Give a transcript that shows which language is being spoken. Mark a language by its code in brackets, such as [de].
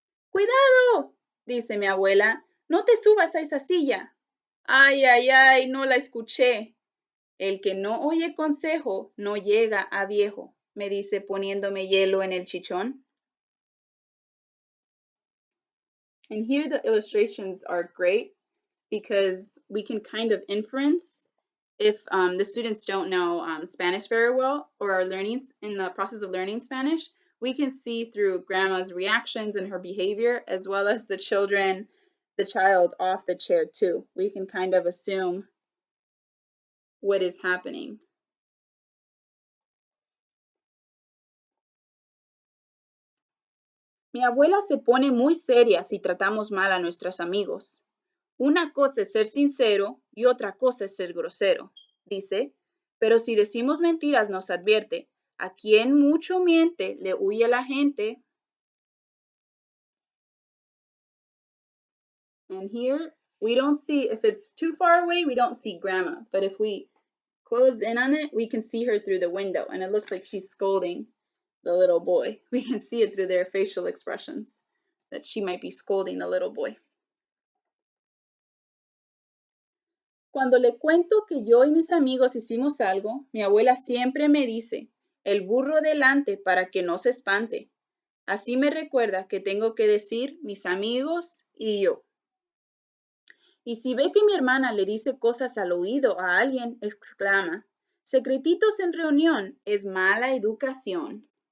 [es] ¡Cuidado! Dice mi abuela, no te subas a esa silla. Ay, ay, ay, no la escuché. El que no oye consejo no llega a viejo, me dice poniéndome hielo en el chichón. [en] And here the illustrations are great because we can kind of inference if the students don't know Spanish very well or are learning in the process of learning Spanish, we can see through grandma's reactions and her behavior as well as the child off the chair too. We can kind of assume what is happening. [es] Mi abuela se pone muy seria si tratamos mal a nuestros amigos. Una cosa es ser sincero y otra cosa es ser grosero, dice, pero si decimos mentiras nos advierte, a quien mucho miente le huye la gente. [en] And here we don't see, if it's too far away, we don't see grandma. But if we close in on it, we can see her through the window, and it looks like she's scolding the little boy. We can see it through their facial expressions that she might be scolding the little boy. [es] Cuando le cuento que yo y mis amigos hicimos algo, mi abuela siempre me dice, el burro delante para que no se espante. Así me recuerda que tengo que decir mis amigos y yo. Y si ve que mi hermana le dice cosas al oído a alguien, exclama, secretitos en reunión, es mala educación.